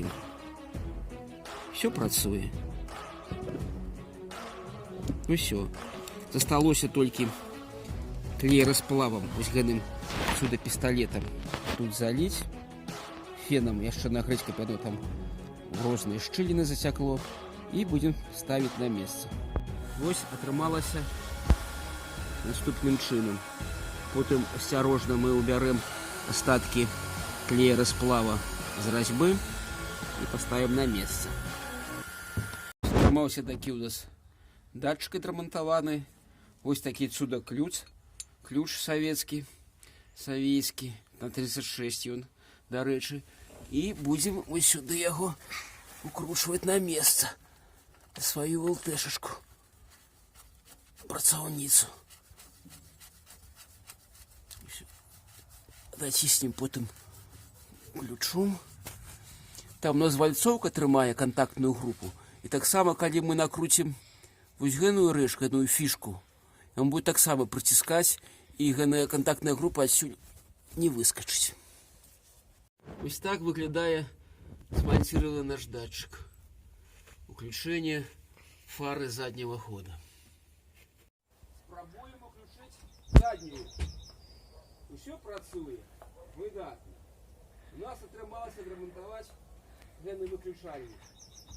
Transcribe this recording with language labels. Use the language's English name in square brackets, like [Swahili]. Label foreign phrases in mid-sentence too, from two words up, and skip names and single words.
[Belarusian] Все працуе. Ну все. Засталося толькі клей-расплавам, вось гэтым сюда пісталетам тут залить, феном яшчэ нагрэць, каб яно там в розныя шчыліны зацякло, і [Russian] будем ставить на место. [Belarusian] Вось атрымалася наступным чынам. Потым асцярожна [Russian] мы убярем остатки клея-расплава з разьбы и поставим на место. [Belarusian] Атрымаўся такі у нас датчик адрамантаваны. Вось такі цуда ключ савецкі, на 36 ён, дарэчы. І будем вось сюды яго [Russian] укручивать на место. [Belarusian] Свою ЛТшечку, працаўніцу. Націснем потым ключом. Там у нас вальцовка трымае [Russian] контактную группу. [Belarusian] І таксама, калі мы накрутим вось гэтую рэчку, гэтую фішку, ён будет таксама прыціскаць, і гэтая [Russian] контактная группа [Belarusian] адсюль не выскачыць. Вось так выглядае смонтирован наш датчик. [Russian] Включение фары заднего хода. Спробуем включить заднюю. [Belarusian] Все працуе. Выдатно. У нас атрымалася адрамантаваць гэты выключальнік.